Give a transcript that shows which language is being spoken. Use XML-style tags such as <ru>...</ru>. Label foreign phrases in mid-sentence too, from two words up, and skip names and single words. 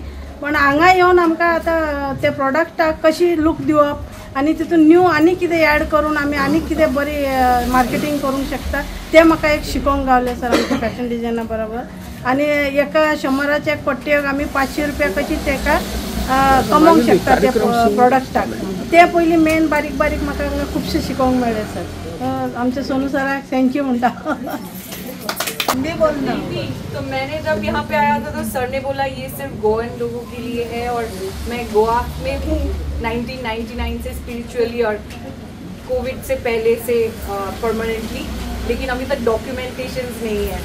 <kok>पण हांगा येवन आमकां आतां ते प्रॉडक्टाक कशी लूक दिवप आनी तितून न्यू आनी कितें ॲड करून आमी आनी कितें बरी मार्केटींग करूंक शकता तें म्हाका एक शिकोवंक गावलें सर आमच्या फॅशन डिझायना बरोबर. आनी एका 100 पट्ट्याक आमी 500 रुपया कशी तेका कमोवंक शकता त्या प्रॉडक्टाक. ते पयलीं मेन बारीक बारीक म्हाका खुबशें शिकोवंक मेळ्ळें सर. आमच्या सोनू सराक थँक्यू म्हणटा.</kok> <hi>हिंदी बोलना. तो मैंने जब यहाँ पे आया था तो सर ने बोला ये सिर्फ गोवन लोगों के लिए है और मैं गोवा में हूँ 1999 से स्पिरिचुअली और कोविड से पहले से परमानेंटली, लेकिन अभी तक डॉक्यूमेंटेशंस नहीं है.</hi>